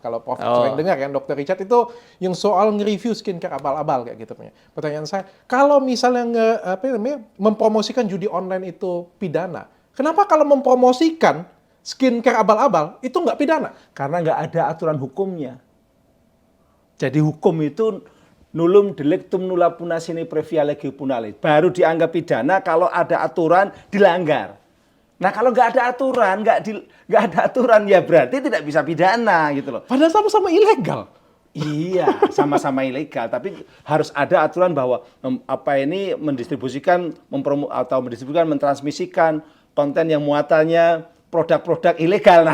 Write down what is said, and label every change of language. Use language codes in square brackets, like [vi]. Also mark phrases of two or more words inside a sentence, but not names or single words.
[id] Kalau Prof sering dengar kan, Dr. Richard itu yang soal nge-review skincare abal-abal kayak gitu punya. Pertanyaan saya, kalau misalnya mempromosikan judi online itu pidana, kenapa kalau mempromosikan skincare abal-abal itu nggak pidana? Karena nggak ada aturan hukumnya. Jadi hukum itu [la] nullum delictum nulla puna sine previa lege punale. [id] Baru dianggap pidana kalau ada aturan dilanggar. Nah kalau nggak ada aturan, nggak ada aturan ya berarti tidak bisa pidana gitu loh. Padahal sama-sama ilegal. Iya, sama-sama ilegal. Tapi harus ada aturan bahwa mendistribusikan, mentransmisikan konten yang muatannya produk-produk ilegal.